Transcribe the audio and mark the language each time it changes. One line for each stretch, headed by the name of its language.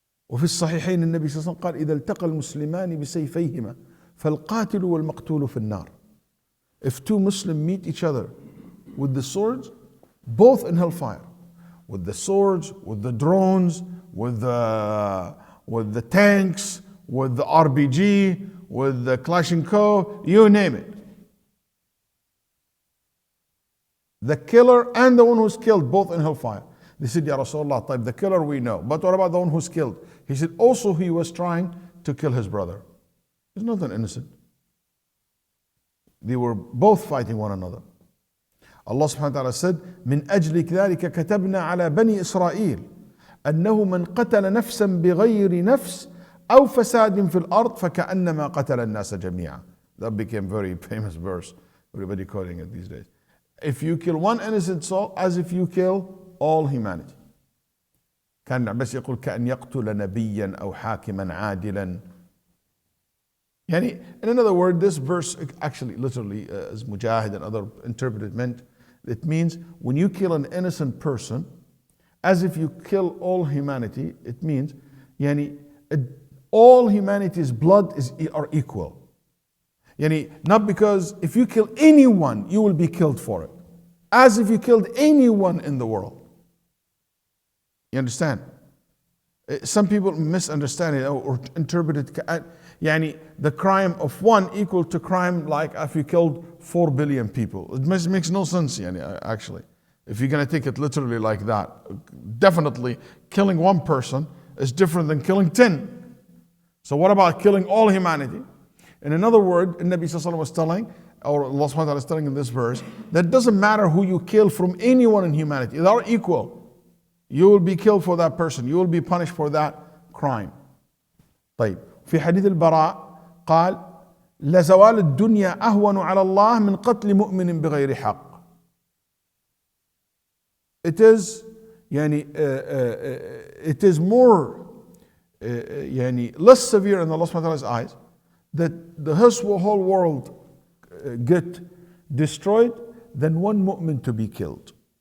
Arabic: وفي الصحيحين النبي صلى الله عليه وسلم قال إذا التقى المسلمان بسيفيهما فالقاتل والمقتول في النار.
English: If 2 Muslims meet each other with the swords, both in hellfire, with the swords, with the drones, with the tanks, with the RPG, with the Kalashnikov, you name it. The killer and the one who's killed, both in hellfire. They said, Ya Rasulullah, طيب, the killer we know, but what about the one who's killed? He said, also he was trying to kill his brother. He's not an innocent. They were both fighting one another. Allah subhanahu wa ta'ala said,
Arabic: من أجل ذلك كتبنا على بني إسرائيل أنه من قتل نفسا بغير نفس أو فساد في الأرض فكأنما قتل الناس جميعا.
English: That became a very famous verse. Everybody quoting it these days. If you kill one innocent soul, as if you kill all humanity.
Arabic: كان بس يقول كأن يقتل نبيا أو حاكما عادلا.
English: يعني, in another word, this verse actually literally, as Mujahid and other interpreted meant, it means when you kill an innocent person, as if you kill all humanity, it means يعني, all humanity's blood are equal. Yani, not because if you kill anyone, you will be killed for it. As if you killed anyone in the world. You understand? Some people misunderstand it or interpret it. Yani, the crime of one equal to crime like if you killed 4 billion people. It makes no sense, yani, actually. If you're going to take it literally like that. Definitely, killing one person is different than killing 10. So what about killing all humanity? In another word, Nabi Sallallahu Alaihi Wasallam was telling, or Allah Subhanahu wa Ta'ala is telling in this verse, that it doesn't matter who you kill from anyone in humanity. They are equal. You will be killed for that person. You will be punished for that crime.
Arabic: طيب في حديث البراء قال لزوال الدنيا أهون على الله من قتل مؤمن بغير حق.
English: It is it is more less severe in Allah subhanahu wa ta'ala's eyes that his whole world get destroyed than one mu'min to be killed.